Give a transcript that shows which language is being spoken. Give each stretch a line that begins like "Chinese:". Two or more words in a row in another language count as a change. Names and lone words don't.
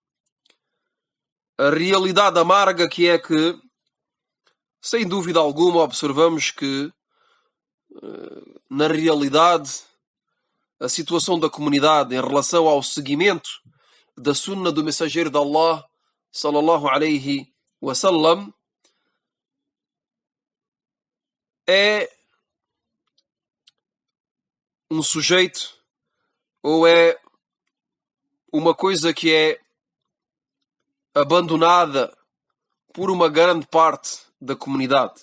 Portuguese: A realidade amarga que é que, sem dúvida alguma, observamos que, na realidade, a situação da comunidade em relação ao seguimento da sunna do mensageiro de Allah,
Arabic: صلى الله عليه وسلم,
Portuguese: é um sujeito ou é uma coisa que é abandonada por uma grande parte da comunidade.